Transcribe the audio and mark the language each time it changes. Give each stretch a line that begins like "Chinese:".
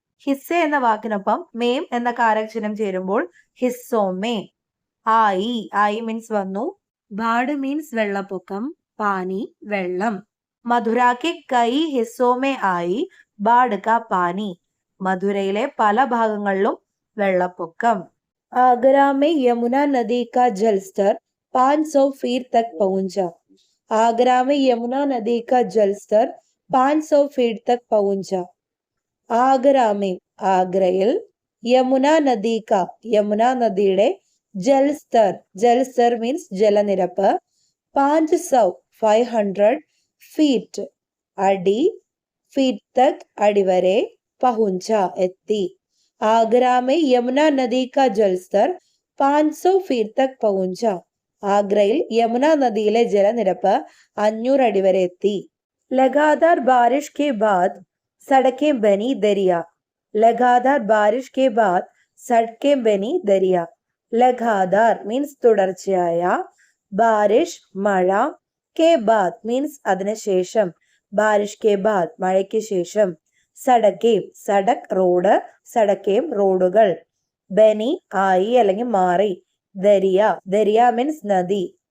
Malayalam: ഹിസ്സ എന്ന വാക്കിനൊപ്പം മേം എന്ന കാരകചിഹ്നം ചേരുമ്പോൾ ഹിസ്സോമേ. ആയി, ആയി മീൻസ് വന്നു, ബാഡ് മീൻസ് വെള്ളപ്പൊക്കം, പാനി വെള്ളം.
Hindi: മഥുരാക്ക് കൈ ഹിസ്സോമേ ആയി ബാഡ് കാ പാനി,
Malayalam: മധുരയിലെ പല ഭാഗങ്ങളിലും വെള്ളപ്പൊക്കം.
Hindi: ആഗ്ര में यमुना नदी का जलस्तर 500 फीट तक पहुंचा, आगरा में यमुना नदी का जलस्तर 500 फीट तक पहुंचा.
Malayalam: ആഗ്ര में, ആഗ്രയിൽ, യമുന നദി കാ, യമുന നദിയുടെ, ജൽസ്തർ, ജൽസ്തർ മീൻസ് ജലനിരപ്പ്, 500 ഫീറ്റ് അടി, ഫീറ്റ് തക് അടി വരെ, പഹുഞ്ച എത്തി.
Hindi: ആഗ്ര में यमुना नदी का जलस्तर 500 फीट तक पहुंचा,
Malayalam: ആഗ്രയിൽ യമുന നദിയിലെ ജലനിരപ്പ് 500 അടി വരെ എത്തി.
Hindi: लगातार बारिश के बाद सड़कें बनी दरिया, लगातार बारिश के बाद सड़कें बनी दरिया.
Malayalam: लगातार മീൻസ് തുടർച്ചയായ, ബാരിഷ് മഴ, കെ ബാദ് മീൻസ് അതിനുശേഷം, ബാരിഷ് കെ ബാദ് മഴയ്ക്ക് ശേഷം, സടക്കേം, സടക് റോഡ്, സടക്കേം റോഡുകൾ, ബനി ആയി അല്ലെങ്കിൽ മാറി, ദരിയ, ദരിയ മീൻസ് നദി.